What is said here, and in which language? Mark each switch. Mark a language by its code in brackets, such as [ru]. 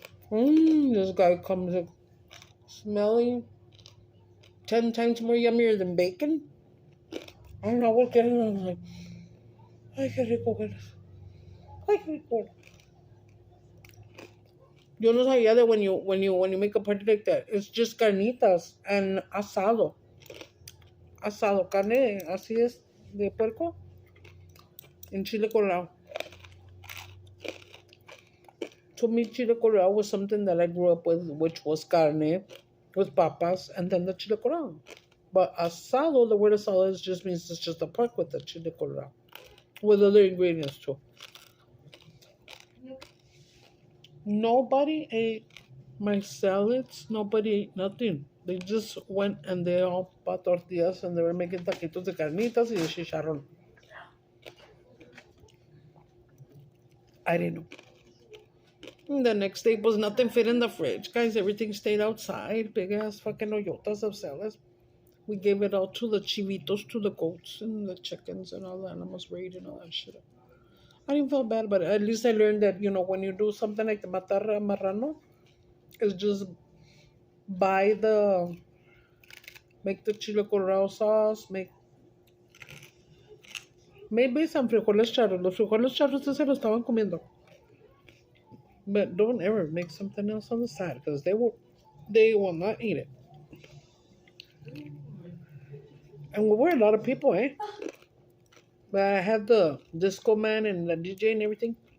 [en] This guy comes in smelling 10 times more yummier than bacon. I don't know what getting on. Like, [es] ay, qué rico eres. Ay, qué rico. Yo no sabía [en] that when you make a party like that, it's just carnitas and asado. [es] Asado, carne así es de puerco and chile colorado. [en] To me, chile colorado was something that I grew up with, which was carne with papas and then the chile colorado. But asado, the word asado just means it's just a pork with the chile colorado. With other ingredients too. Nobody ate my salads. Nobody ate nothing. They just went and they all bought tortillas and they were making [es] taquitos de carnitas y de chicharrón. [en] I didn't know. And the next day was nothing fit in the fridge, guys. Everything stayed outside. Big ass fucking hoyotas of salads. We gave it all to the chivitos, to the goats and the chickens and all the animals raid and all that shit. I didn't feel bad, but at least I learned that, when you do something like the matar marrano, it's just make the chile colorado sauce, maybe some frijoles charros. [es] Los frijoles charros se los estaban comiendo. [en] But don't ever make something else on the side because they will not eat it. And we were a lot of people, eh? But I had the disco man and the DJ and everything.